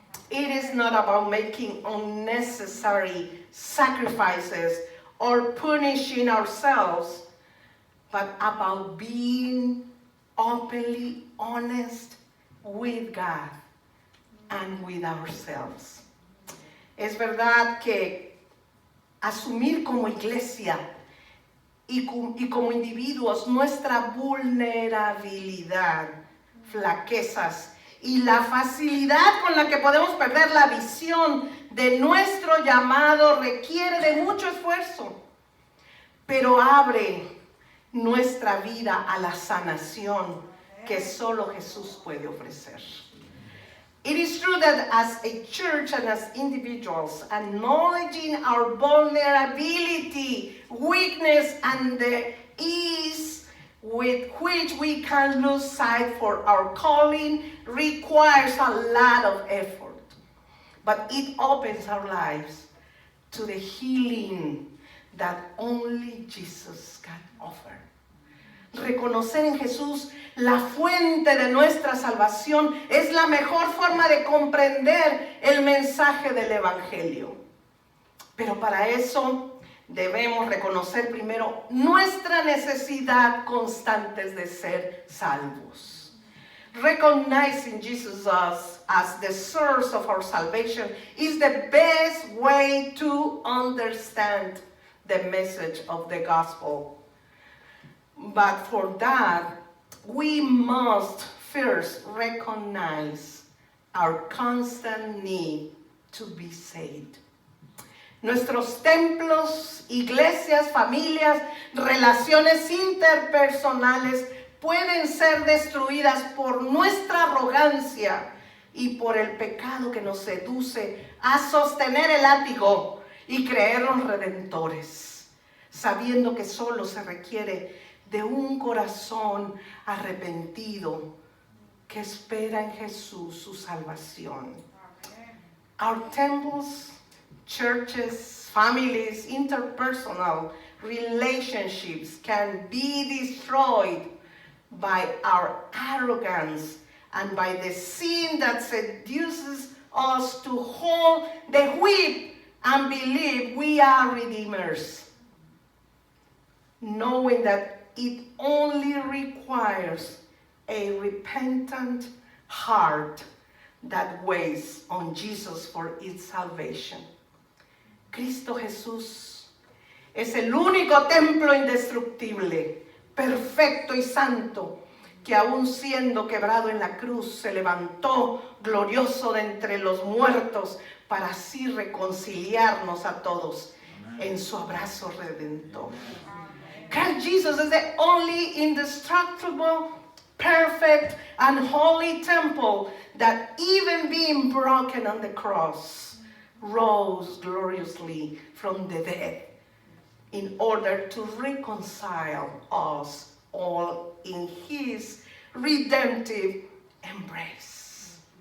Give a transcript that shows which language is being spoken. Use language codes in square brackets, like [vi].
[en] It is not about making unnecessary sacrifices or punishing ourselves, but about being openly honest with God and with ourselves. [es] Es verdad que asumir como iglesia y como individuos nuestra vulnerabilidad, flaquezas y la facilidad con la que podemos perder la visión de nuestro llamado requiere de mucho esfuerzo, pero abre nuestra vida a la sanación que solo Jesús puede ofrecer. [en] It is true that as a church and as individuals, acknowledging our vulnerability, weakness, and the ease with which we can lose sight for our calling requires a lot of effort. But it opens our lives to the healing that only Jesus can offer. [es] Reconocer en Jesús la fuente de nuestra salvación es la mejor forma de comprender el mensaje del Evangelio. Pero para eso debemos reconocer primero nuestra necesidad constante de ser salvos. [en] Recognizing Jesus as the source of our salvation is the best way to understand the message of the gospel. But for that, we must first recognize our constant need to be saved. [es] Nuestros templos, iglesias, familias, relaciones interpersonales pueden ser destruidas por nuestra arrogancia y por el pecado que nos seduce a sostener el látigo y creernos redentores, sabiendo que solo se requiere de un corazón arrepentido que espera en Jesús su salvación. [en] Our temples, churches, families, interpersonal relationships can be destroyed by our arrogance and by the sin that seduces us to hold the whip and believe we are redeemers, knowing that it only requires a repentant heart that waits on Jesus for its salvation. [es] Cristo Jesús es el único templo indestructible, perfecto y santo, que aún siendo quebrado en la cruz se levantó glorioso de entre los muertos para así reconciliarnos a todos en su abrazo redentor. [en] Christ Jesus is the only indestructible, perfect, and holy temple that even being broken on the cross rose gloriously from the dead in order to reconcile us all in his redemptive embrace.